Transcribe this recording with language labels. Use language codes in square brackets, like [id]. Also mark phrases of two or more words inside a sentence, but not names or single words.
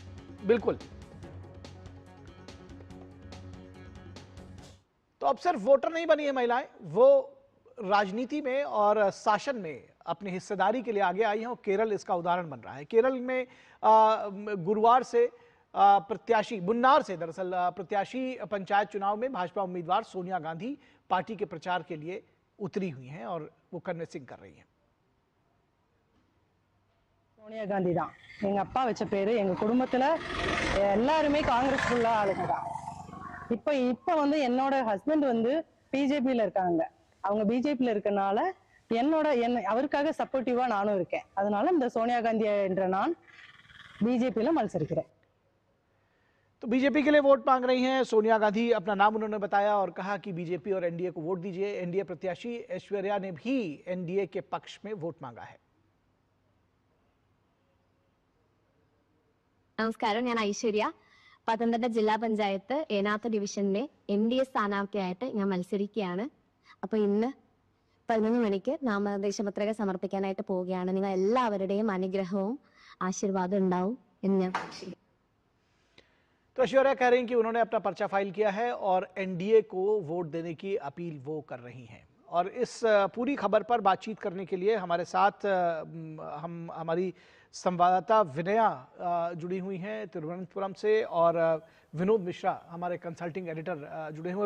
[hi] बिल्कुल, तो अब सिर्फ वोटर नहीं बनी है महिलाएं, वो राजनीति में और शासन में अपनी हिस्सेदारी के लिए आगे आई हैं और केरल इसका उदाहरण बन रहा है। केरल में गुरुवार से प्रत्याशी मुन्नार से दरअसल प्रत्याशी पंचायत चुनाव में भाजपा उम्मीदवार सोनिया गांधी पार्टी के प्रचार के लिए उतरी हुई हैं और वो कन्विंसिंग कर रही हैं। [ta] சோனியா காந்தி தான் எங்க அப்பா வச்ச பேரு. எங்க குடும்பத்துல எல்லாருமே காங்கிரஸ் உள்ள ஆளுங்க தான். இப்போ வந்து என்னோட ஹஸ்பண்ட் வந்து பிஜேபியில இருக்காங்க. அவங்க பிஜேபியில இருக்கனால அவருக்காக சப்போர்ட்டிவா நானும் இருக்கேன். அதனால இந்த சோனியா காந்தி என்ற நான் बीजेपी मत्सरिக்கிறேன்। [hi] तो बीजेपी के लिए वोट मांग रही हैं सोनिया गांधी। अपना नाम उन्होंने बताया और कहा कि बीजेपी और एनडीए को वोट दीजिए। एनडीए प्रत्याशी ऐश्वर्या ने भी एनडीए के पक्ष में वोट मांगा है। [ml] നമസ്കാരം, ഞാൻ ഐശ്വര്യ. പത്തനംതിട്ട ജില്ലാ പഞ്ചായത്ത് ഏനാത്ത് ഡിവിഷനിലെ എൻഡിഎ സ്ഥാനാർത്ഥിയായിട്ട് ഞാൻ മത്സരിക്കുകയാണ്. അപ്പോൾ ഇന്ന് 11 മണിക്ക് നാമനിർദ്ദേശ പത്രിക സമർപ്പിക്കാനായിട്ട് പോവുകയാണ്. നിങ്ങൾ എല്ലാവരുടെയും അനുഗ്രഹവും आशीर्वाद ഉണ്ടാവും എന്ന് ഞാൻ പ്രതീക്ഷിക്കുന്നു। [hi] तो ऐश्वर्या कह रही हैं कि उन्होंने अपना पर्चा फाइल किया है और एनडीए को वोट देने की अपील वो कर रही हैं। और इस पूरी खबर पर बातचीत करने के लिए हमारे साथ हमारी संवाददाता विनया जुड़ी हुई हैं तिरुवनंतपुरम से और विनोद मिश्रा हमारे [en] consulting editor [hi] जुड़े हुए हैं।